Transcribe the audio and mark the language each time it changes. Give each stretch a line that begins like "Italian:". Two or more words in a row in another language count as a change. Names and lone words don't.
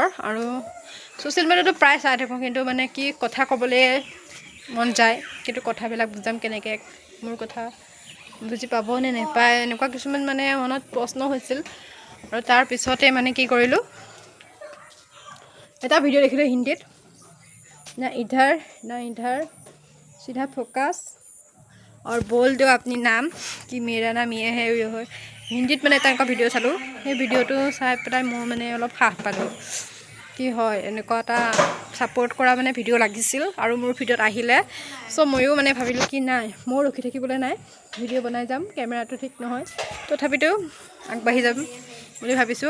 Assamese: আৰু ছ'চিয়েল মিডিয়াটো প্ৰায় চাই থাকোঁ, কিন্তু মানে কি কথা ক'বলৈ মন যায়, কিন্তু কথাবিলাক বুজাম কেনেকৈ, মোৰ কথা বুজি পাব নে নেপায়, এনেকুৱা কিছুমান মানে মনত প্ৰশ্ন হৈছিল। আৰু তাৰপিছতে মানে কি কৰিলোঁ, এটা ভিডিঅ' দেখিলোঁ হিন্দীত, না
Hindi: इधर सीधा फोकस और बोल दो अपनी नाम कि मेरा नाम ये है
Assamese: হিন্দীত মানে এটা এনেকুৱা ভিডিঅ' চালোঁ। সেই ভিডিঅ'টো চাই পেলাই মই মানে অলপ সাহ পালোঁ, কি হয় এনেকুৱা এটা ছাপোৰ্ট কৰা মানে ভিডিঅ' লাগিছিল আৰু মোৰ ভিডিঅ'ত আহিলে। চ' ময়ো মানে ভাবিলোঁ কি নাই, মই ৰখি থাকিবলৈ নাই, ভিডিঅ' বনাই যাম। কেমেৰাটো ঠিক নহয়, তথাপিতো আগবাঢ়ি যাম বুলি ভাবিছোঁ।